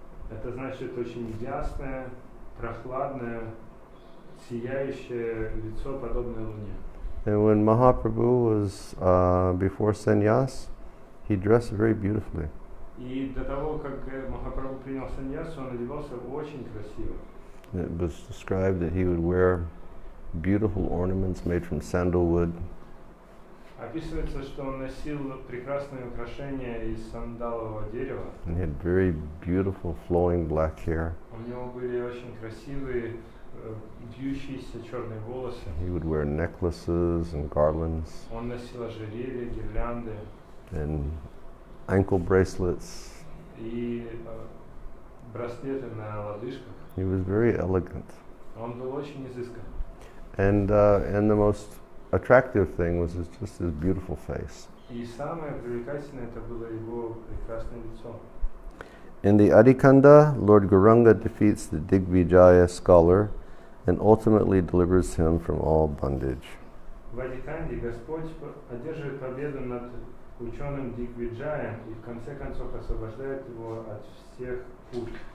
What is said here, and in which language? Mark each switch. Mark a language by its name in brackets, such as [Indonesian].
[Russian] Это значит очень ясное, прохладное, сияющее лицо, подобное луне. [English] And when Mahaprabhu was before sannyas, he dressed very beautifully. [Russian] И до того, как Махапрабху принял саньясу, он одевался очень красиво. [English] It was described that he would wear beautiful ornaments made from sandalwood. [Russian] Описывается, что он носил прекрасные украшения из сандалового дерева. [English] And he had very beautiful flowing black hair. [Russian] У него были очень красивые вьющиеся черные волосы. [English] He would wear necklaces and garlands [Russian] Он носил ожерелья, гирлянды [English] and ankle bracelets. [Russian] и браслеты на лодыжках. [English] He was very elegant. [Russian] Он был очень изыскан. [English] And the most attractive thing was just his beautiful face. [Russian] И самое привлекательное это было его прекрасное лицо. [English] In the Adhikanda, Lord Gauranga defeats the Digvijaya scholar and ultimately delivers him from all bondage. [Russian] В Адиканде Господь одерживает победу над ученым Дигвиджаем и в конце концов освобождает его от всех пут.